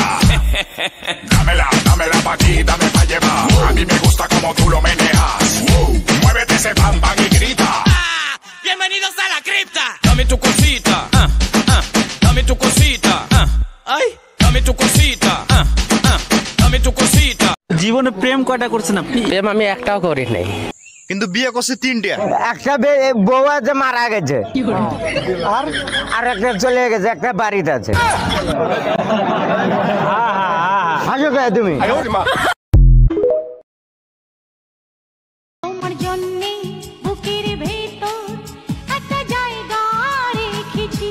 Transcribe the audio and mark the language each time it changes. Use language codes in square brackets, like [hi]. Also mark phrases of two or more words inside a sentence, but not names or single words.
[es] Dámela pa' aquí, dame pa' llevar. A mí me gusta como tú lo meneas. Muévete ese bam bam y grita. Bienvenidos a la cripta. Dame tu cosita, dame tu cosita, ay, dame tu cosita, dame tu cosita. [bn] জীবনে প্রেম কয়টা করছেন আপনি? প্রেম আমি একটাও করি নাই। কিন্তু বিয়ে করছে 3টা। একটা বউ আছে মারা গেছে, আর একটা চলে গেছে, একটা বাড়িতে আছে। হাসো কে তুমি? তোমার জন্য বুকের ভেতর একটা জায়গা রেখেছি।